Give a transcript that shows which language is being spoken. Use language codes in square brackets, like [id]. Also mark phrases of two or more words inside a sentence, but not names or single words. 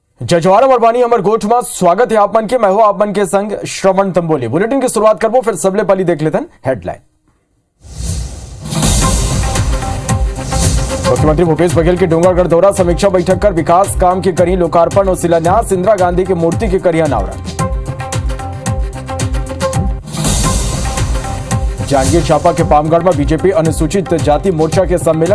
[hne] जजवाड़ा बरवानी अमरकोट में स्वागत है आप मन के। मैं हूं आप मन के संग श्रवण तंबोली। बुलेटिन की शुरुआत करबो, फिर सबले पहले देख लेते हैं हेडलाइन। मुख्यमंत्री भूपेश बघेल की डोंगरगढ़ दौरा, समीक्षा बैठक कर विकास काम के करी लोकार्पण और शिलान्यास। इंदिरा गांधी की मूर्ति के करी अनावरण। जांजगीर चांपा के पामगढ़ में बीजेपी अनुसूचित जाति मोर्चा के सम्मेलन।